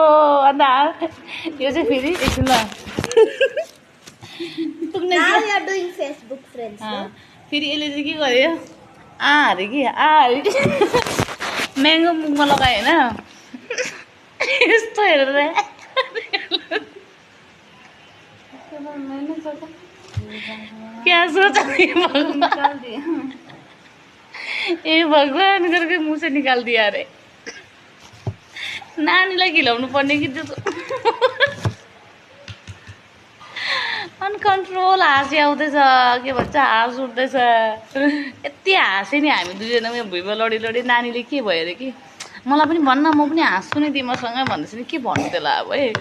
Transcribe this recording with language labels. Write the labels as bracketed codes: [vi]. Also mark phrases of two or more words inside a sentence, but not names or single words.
[ne] अन्त यो चाहिँ फेरि एकछिन ल फेरि यसले चाहिँ के गर्यो अरे कि म्याङ्गो मुखमा लगायो होइन यस्तो हेरेर [hi] क्या सोचा ए भगवान करके मुँह से निकाल दिया अरे। [ne] नानीलाई खिलाउनु पर्ने कि त्यो अनकन्ट्रोल हाँसी आउँदैछ, के भन्छ हाँस उठ्दैछ। यति हाँसेँ नि हामी दुईजना भुइँमा लडी नानीले के भयो अरे कि मलाई पनि भन्न म पनि हाँस्छु नि तिमीसँग भन्दैछ नि के भन्नु त्यसलाई अब है।